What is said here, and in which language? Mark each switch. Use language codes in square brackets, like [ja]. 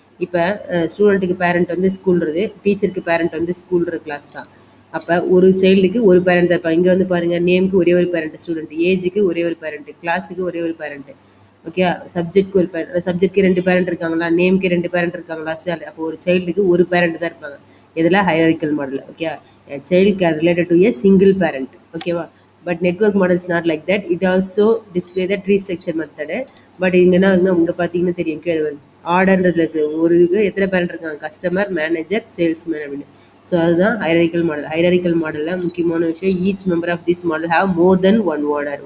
[ta] இப்போ ஸ்டூடெண்ட்டுக்கு பேரண்ட் வந்து ஸ்கூல்றது, டீச்சருக்கு பேரண்ட் வந்து ஸ்கூல்ற கிளாஸ் தான். அப்போ ஒரு சைல்டுக்கு ஒரு பேரண்ட் தான் இருப்பாங்க. இங்கே வந்து பாருங்கள், நேமுக்கு ஒரே ஒரு பேரண்ட் ஸ்டூடெண்ட், ஏஜுக்கு ஒரே ஒரு பேரண்ட், கிளாஸுக்கு ஒரே ஒரு பேரண்ட். ஓகே, சப்ஜெக்ட்க்கு ஒரு பேரண்ட், சப்ஜெக்ட்க்கு 2 பேரண்ட் இருக்காங்களா, நேமுக்கு 2 பேரண்ட் இருக்காங்களா, சரி. அப்போ ஒரு சைல்டுக்கு ஒரு பேரண்ட் தான் இருப்பாங்க. இதில் ஹைரார்க்கிக்கல் model. [en] Okay, a child can related to a single parent. ஓகேவா? But network model is not like that. It also display the tree structure method. But [ta] இங்கன்னா இங்கே பார்த்தீங்கன்னா தெரியும், ஆர்டர்ன்றதுல இருக்கு. ஒரு இதுக்கு எத்தனை பேரண்ட் இருக்காங்க, கஸ்டமர், மேனேஜர், சேல்ஸ்மேன் அப்படின்னு. [en] so [ta] அதுதான் ஹைரார்க்கிக்கல் மாடல். ஹைரார்க்கிக்கல் மாடலில் முக்கியமான விஷயம், [en] Each member of this model have more than one owner.